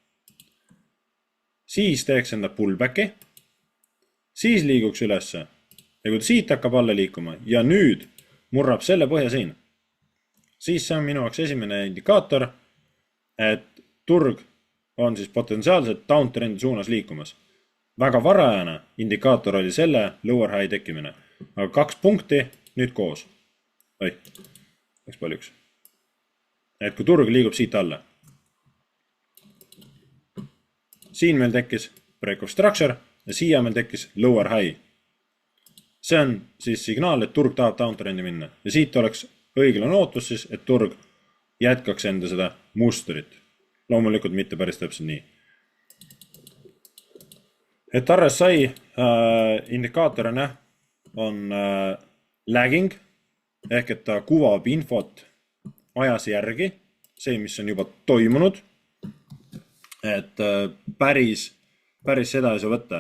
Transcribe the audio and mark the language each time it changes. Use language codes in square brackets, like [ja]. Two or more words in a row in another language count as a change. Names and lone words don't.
[et] siis teeks enda pullbacki, siis liiguks ülesse ja kui ta siit hakkab alla liikuma ja nüüd murrab selle põhja siin, siis see on minu jaoks esimene indikaator, et turg on siis potentsiaalselt downtrendi suunas liikumas. Väga varajane indikaator oli selle [en] lower high [et] tekkimine, aga 2 punkti nüüd koos. Läks paljuks. Et kui turg liigub siit alla. Siin meil tekkis [en] break of structure [et] ja siia meil tekkis [en] lower high. [et] See on siis signaal, et turg tahab downtrendi minna. Ja siit oleks õiglane ootus siis, et turg jätkaks enda seda mustrit. Loomulikult mitte päris täpselt nii. Et RSI indikaatorina on lagging, ehk et ta kuvab infot ajas järgi, see, mis on juba toimunud, et päris seda ei saa võtta.